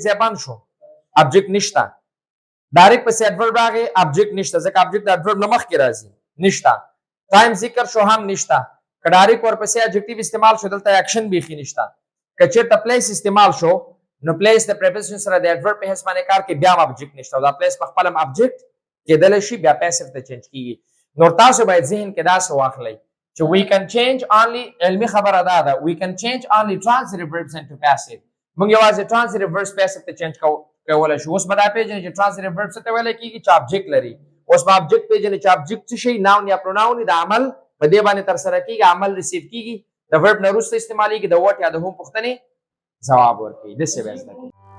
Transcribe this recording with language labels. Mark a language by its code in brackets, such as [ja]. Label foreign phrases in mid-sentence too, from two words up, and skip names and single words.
[ps] ځای بند شو object نشته ډایرکټ پسې adverb راغی object نشته ځکه object د adverb نه مخکې راځي نشته ټایم ذکر شو هم نشته که ډایرکټ ورپسې adjective استعمال شو دلته action بیخي نشته که چېرته place استعمال شو نو place د preposition سره د adverb په حیث باندې کار کوي بیا هم object نشته او دا place په خپل هم object کېدلی شي بیا passive ته چینج کیږي نور تاسو باید ذهن کې داسې واخلئ چې [en] we can change only [ps] علمي خبره دا ده [en] we can change only transitive verbs into passive [ps] موږ یوازې [en] transitive verbs [ps] passive ته چینج کولی شو اوس به دا پیژنئ چې [en] transitive verbs [ps] څه ته ویلی کېږي چې object لري اوس به object پیژنئ چې object څه شي noun یا pronoun د عمل په دې باندې ترسره کېږي عمل ریسیو کېږي د verb نه وروسته استعمالیږي د what یا د whom پوښتنې ځواب ورکوي داسې به زده کړئ